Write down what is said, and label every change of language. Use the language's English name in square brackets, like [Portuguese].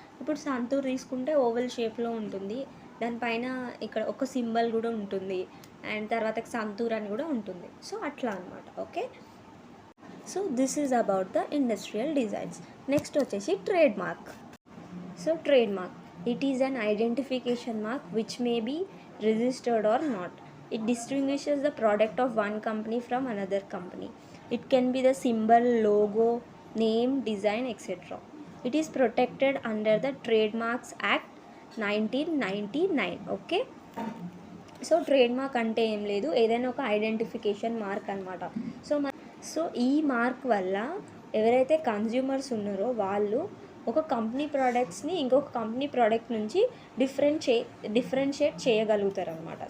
[Telugu] ఇప్పుడు సంతూర్ తీసుకుంటే ఓవెల్ షేప్లో ఉంటుంది, దానిపైన ఇక్కడ ఒక సింబల్ కూడా ఉంటుంది, అండ్ తర్వాత సంతూర్ అని కూడా ఉంటుంది. సో అట్లా అనమాట. [English] Okay, so this is about the industrial designs. Next వచ్చేసి trade mark. So trade mark, it is an identification mark which may be registered or not. It distinguishes the product of one company from another company. It can be the symbol, logo, name, design, etc. It is protected under the Trademarks Act 1999. [Telugu] Okay, so trade mark అంటే ఏం లేదు, ఏదైనా ఒక identification mark అనమాట. So ఈ mark వల్ల ఎవరైతే consumers ఉన్నారో వాళ్ళు ఒక కంపెనీ ప్రోడక్ట్స్ని ఇంకొక కంపెనీ ప్రోడక్ట్ నుంచి డిఫరెన్షియేట్ చేయగలుగుతారు అనమాట.